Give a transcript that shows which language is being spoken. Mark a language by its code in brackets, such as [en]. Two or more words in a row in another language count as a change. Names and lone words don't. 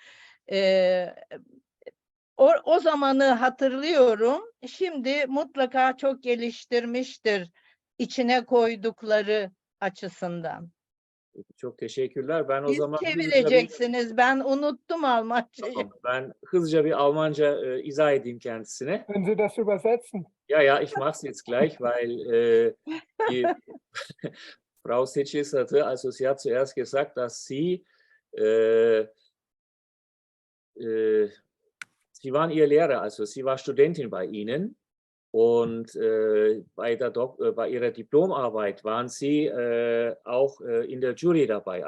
[tr] O zamanı hatırlıyorum. Şimdi mutlaka çok geliştirmiştir içine koydukları açısından. Çok teşekkürler. Ben o Siz zaman çevireceksiniz. Ben unuttum Almancayı. Tamam, ben hızlıca bir Almanca izah edeyim kendisine. [de] Können Sie das übersetzen? Ja, ich mache es jetzt gleich, weil die Frau Seçil hatte, also sie hat zuerst gesagt, dass sie waren ihr Lehrer, also sie war Studentin bei Ihnen, und bei ihrer Diplomarbeit waren Sie auch in der Jury dabei.